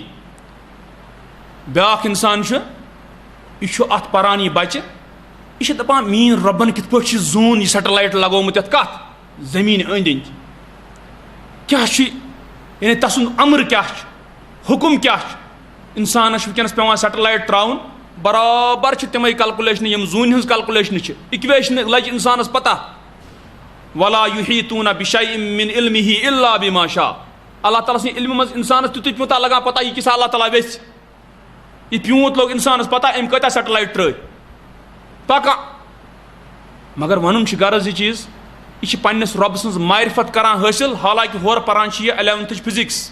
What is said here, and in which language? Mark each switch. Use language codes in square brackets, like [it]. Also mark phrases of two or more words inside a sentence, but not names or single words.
[ks] بیٛاکھ اِنسان چھُ یہِ چھُ اتھ پران یہِ بچہِ یہِ چھِ دپان میٛٲنۍ رۄبن کِتھ پٲٹھۍ چھِ زوٗن یہِ سیٹلایٹ لگومُت یتھ کتھ زٔمیٖنہِ أنٛدۍ أنٛدۍ کیٛاہ چھُ یعنی تسُنٛد امر کیٛاہ چھُ حُکم کیٛاہ چھُ. انسانس چھُ وٕنکیٚنس پیٚوان سیٹلایٹ ترٛاوُن برابر چھِ تِمے کلکُلیشنہٕ یِم زوٗنہِ ہٕنٛز کلکُلیشنہٕ چھِ. اِکویشنہٕ لجہِ انسانس پتہ [ar] ولا یُحیٖطوٗنَ بِشَیْءٍ مِن عِلمِهِ إِلَّا بِمَا شاء. [ks] اللہ تعالیٰ سٕنٛدِ علمہِ منٛز انسانس تیُتُے پیوٗنٛتاہ لگان پتہ یہِ کیٛاہ اللہ تعالیٰ ویژھِ. یہِ پیوٗنٛت لوٚگ انسانس پتہ أمۍ کۭتیاہ سیٹلایٹ ترٛٲے پکان. مگر ونُن چھُ غرض یہِ چیٖز یہِ چھِ پننِس رۄبہٕ سٕنٛز معرفت کران حٲصِل حالانکہِ ہورٕ پران چھِ یہِ 11تھٕچ فِزِکس.